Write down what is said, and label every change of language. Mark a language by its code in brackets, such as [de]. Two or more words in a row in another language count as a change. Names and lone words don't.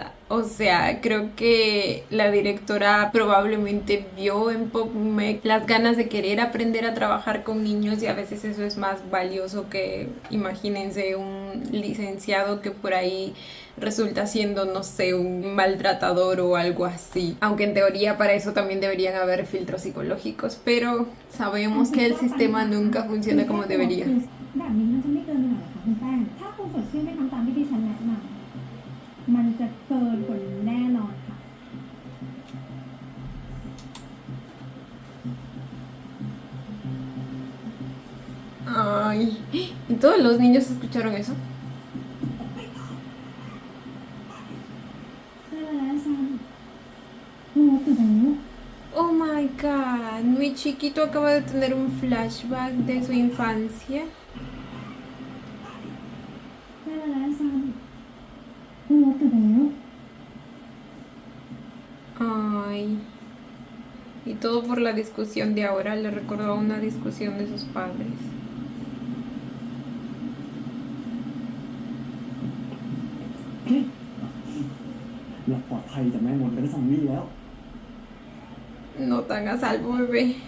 [es] O sea, creo que la directora probablemente vio en PopMec las ganas de querer aprender a trabajar con niños y a veces eso es más valioso que, imagínense, un licenciado que por ahí resulta siendo, no sé, un maltratador o algo así. Aunque en teoría para eso también deberían haber filtros psicológicos, pero sabemos que el sistema nunca funciona como debería. [th] แบบนี้มันจะไม่เกินไปหน่อยเหรอคะคุณแป้งถ้าคุณสดชื่นไม่ทำตามที่ดิฉันแนะนำมันจะเกินกว่านี้แน่นอนค่ะ [es] Ay, ¿y todos los niños escucharon eso? [th] ได้แล้วซันงูตื่นแล้ว [en] Oh my god, [es] mi chiquito acaba de tener un flashback de su infancia. [th] ได้แล้วซันงูตื่นแล้ว [es] Ay. Y todo por la discusión de ahora, le recordó una discusión de sus padres. [th] เราปลอดภัยจากแม่มดและซอมบี้แล้ว [es] No tan a salvo, bebé.